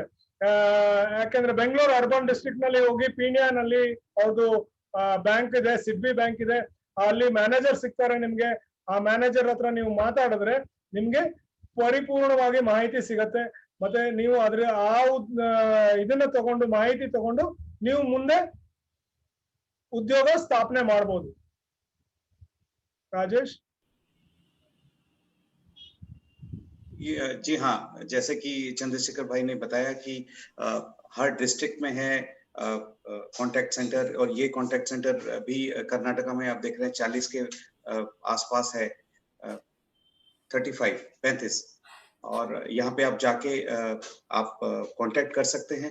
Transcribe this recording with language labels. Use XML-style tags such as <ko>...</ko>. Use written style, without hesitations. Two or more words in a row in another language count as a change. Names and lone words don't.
<kn>ಯಾಕಂದ್ರೆ ಬೆಂಗಳೂರು ಅರ್ಬನ್ ಡಿಸ್ಟ್ರಿಕ್ಟ್ ನಲ್ಲಿ ಹೋಗಿ ಪೀಣ್ಯನಲ್ಲಿ ಅವ್ರದ್ದು ಬ್ಯಾಂಕ್ ಇದೆ, ಸಿಡ್ಬಿ ಬ್ಯಾಂಕ್ ಇದೆ, ಅಲ್ಲಿ ಮ್ಯಾನೇಜರ್ ಸಿಗ್ತಾರೆ ನಿಮ್ಗೆ. ಆ ಮ್ಯಾನೇಜರ್ ಹತ್ರ ನೀವು ಮಾತಾಡಿದ್ರೆ ನಿಮ್ಗೆ ಪರಿಪೂರ್ಣವಾಗಿ ಮಾಹಿತಿ ಸಿಗತ್ತೆ. ಮತ್ತೆ ನೀವು ಅದ್ರ ಇದನ್ನ ತಗೊಂಡು ಮಾಹಿತಿ ತಗೊಂಡು ನೀವು ಮುಂದೆ ಉದ್ಯೋಗ ಸ್ಥಾಪನೆ ಮಾಡಬಹುದು.</kn> <hi>राजेश जी हाँ, जैसे कि चंद्रशेखर भाई ने बताया कि हर डिस्ट्रिक्ट में है</hi> <en>contact center,</en> <hi>और ये</hi> <en>contact center</en> <hi>भी कर्नाटका में आप देख रहे हैं 40 के आसपास है, 35 और यहाँ पे आप जाके आप कांटेक्ट कर सकते हैं।</hi>